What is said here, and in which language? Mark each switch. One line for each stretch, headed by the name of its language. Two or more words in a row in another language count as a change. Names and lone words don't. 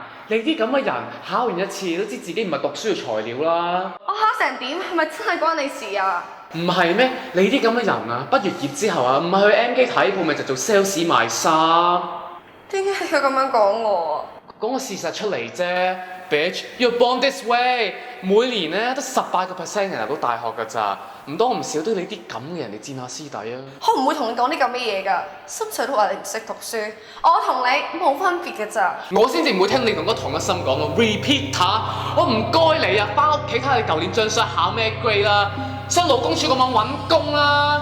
Cantonese: 你啲咁嘅人考完一次都知自己唔係讀書嘅材料啦。我考成點係咪真係關你事啊？唔係咩？你啲咁嘅人啊，畢業之後啊，唔係去 M 記睇鋪，咪就做 sales 賣衫。點解佢咁樣講我啊？講個事實出嚟啫 ，bitch。
English: You're born this way。
Cantonese: 每年咧得18% 人入到大學㗎咋，唔多唔少都你啲咁嘅人嚟賤下師弟啊！我唔會同你講啲咁嘅嘢㗎，心水都話你唔識讀書，我同你冇分別㗎咋。我先至唔會聽你同嗰同一心講咯 ，repeater。我唔該你啊，翻屋企睇下你舊年張相考咩 grade 啦，上勞工處嗰網揾工啦。